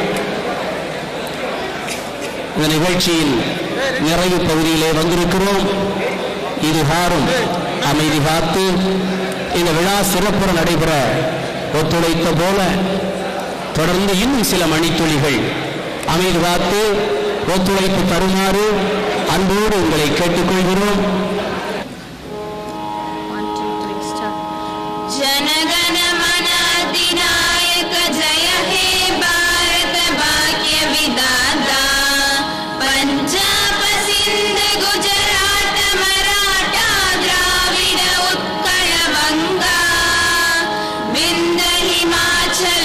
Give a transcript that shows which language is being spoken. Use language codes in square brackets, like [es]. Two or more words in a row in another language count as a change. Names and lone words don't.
[ta] இந்த நிகழ்ச்சியின் நிறைவு பகுதியிலே வந்திருக்கிறோம். இதுகாரும் அமைதி காத்து இந்த விழா சிறப்புற நடைபெற ஒத்துழைத்த போல தொடர்ந்து இன்னும் சில மணித்துளிகள் அமைதி காத்து ஒத்துழைப்பு தருமாறு அன்போடு உங்களை கேட்டுக்கொள்கிறோம். [bn] জনগণ মন অধিনায়ক জয় হে ভারত ভাগ্য বিধাতা পাঞ্জাব সিন্ধ গুজরাত মারাঠা দ্রাবিড় উৎকল বঙ্গ বিন্ধ্য হিমাচল